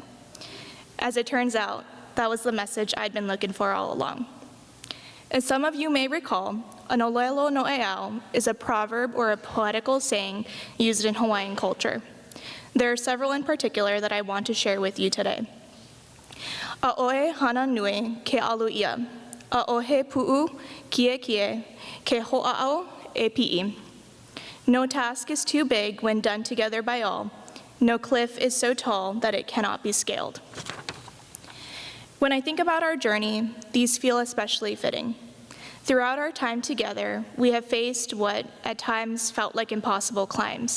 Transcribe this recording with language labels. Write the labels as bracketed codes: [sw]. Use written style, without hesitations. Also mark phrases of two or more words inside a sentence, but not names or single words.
[en] As it turns out, that was the message I'd been looking for all along. As some of you may recall, an olelo no'eau is a proverb or a poetical saying used in Hawaiian culture. There are several in particular that I want to share with you today. [haw] A'oe hana nui ke alu ia. A'ohe pu'u kie kie, ke ho'a'o e pi'i. [en] No task is too big when done together by all. No cliff is so tall that it cannot be scaled. When I think about our journey, these feel especially fitting. Throughout our time together, we have faced what at times felt like impossible climbs.